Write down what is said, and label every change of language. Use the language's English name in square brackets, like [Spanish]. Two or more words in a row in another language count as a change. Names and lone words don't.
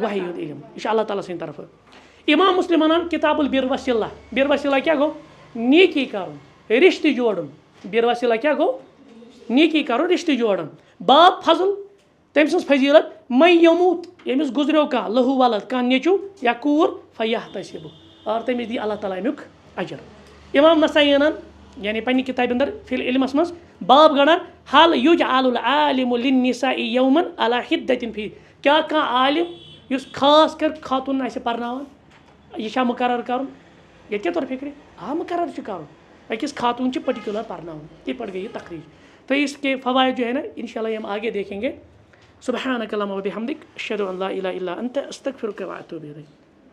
[Kashmiri] وحی ہُنٛد علم یہِ چھُ اللہ تعالیٰ سٕنٛدِ طرفہٕ امام مسلم وَنان کِتاب البر وصلہ بِر وصلہ کیٛاہ گوٚو نیکی کَرُن رِشتہٕ جوڑُن بِر وصلہ کیٛاہ گوٚو نیکی کَرُن رِشتہٕ جوڑُن باب فضل تٔمۍ سٕنٛز فضیٖلت میں یموٗت ییٚمِس گُزریو کانٛہہ لہوٗ ولد کانٛہہ نیٚچوٗ یا کوٗر فیحتسب اور تٔمِس دی اللہ تعالیٰ امیُک اجر امام نسائی اَنان یعنی پنٛنہِ کِتابہِ اندر فی العلمَس منٛز باب گَنڈان [Arabic] حل یُجعل العالم للنساء یوما علی حدة [Kashmiri] فی کیٛاہ کانٛہہ عالم یُس خاص کر خاتوٗن آسہِ پَرناوان یہِ چھا مُقرر کَرُن ییٚتہِ کیٛاہ توٚر فِکرِ مُقرر چھُ کَرُن أکِس خاتوٗن چھِ پٔٹِکیوٗلر پَرناوُن تِتھ پٲٹھۍ گٔے یہِ تقریٖر [Urdu] تو اس کے فوائد جو ہے نا انشاءاللہ ہم آگے دیکھیں گے [Arabic] سبحانک اللہم و بحمدک اشہد ان لا الہ الا انت استغفرک و اتوب الیک